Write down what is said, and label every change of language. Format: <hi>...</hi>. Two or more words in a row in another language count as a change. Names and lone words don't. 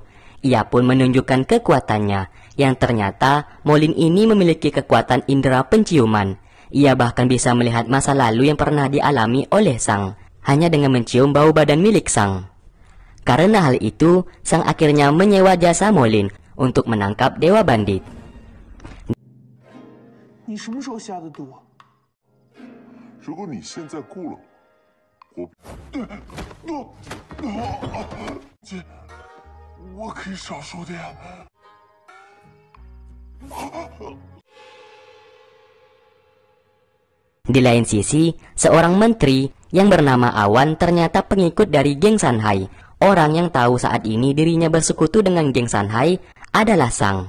<id>Ia pun menunjukkan kekuatannya, yang ternyata Molin ini memiliki kekuatan indera penciuman. Ia bahkan bisa melihat masa lalu yang pernah dialami oleh Sang, hanya dengan mencium bau badan milik Sang. Karena hal itu, Sang akhirnya menyewa jasa Molin untuk menangkap dewa bandit.</id> <zh>你什么时候下的毒？如果你现在雇了我，姐，我可以少说点。</zh> <id>Di lain sisi, seorang menteri yang bernama Awan ternyata pengikut dari geng Sanhai. Orang yang tahu saat ini dirinya bersekutu dengan geng Sanhai adalah Sang.</id>